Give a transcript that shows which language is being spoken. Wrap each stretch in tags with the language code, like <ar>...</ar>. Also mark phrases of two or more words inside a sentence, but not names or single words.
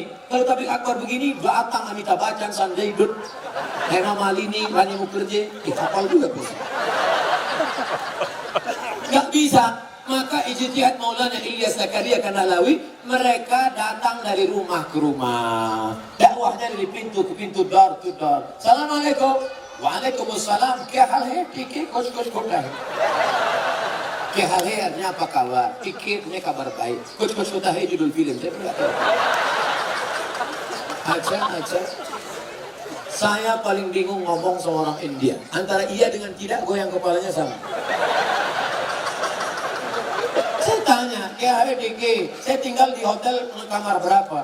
<id>Kalau tabligh akbar begini, datang Amitabh Bachchan, Sanjay Dutt, Hema Malini, Rani Mukherjee, kapal juga bisa. Nggak bisa. Maka ijtihad Maulana Ilyas Zakaria Kandahlawi, mereka datang dari rumah ke rumah. Dakwahnya dari pintu ke pintu,</id> <en>door to door.</en> <id>Assalamualaikum.</id> <hi>Waalaikumsalam. क्या हाल है? ठीक है, कुछ होता है. क्या हाल है</hi> <id>artinya apa kabar?</id> <hi>ठीक है,</hi> <id>ini kabar baik. Kuch होता है judul film. Saya pernah tahu. Aja. Saya paling bingung ngomong sama orang India. Antara iya dengan tidak, goyang kepalanya sama. Saya tanya,</id> <hi>क्या है</hi> <id>DK? Saya tinggal di hotel kamar berapa?</id>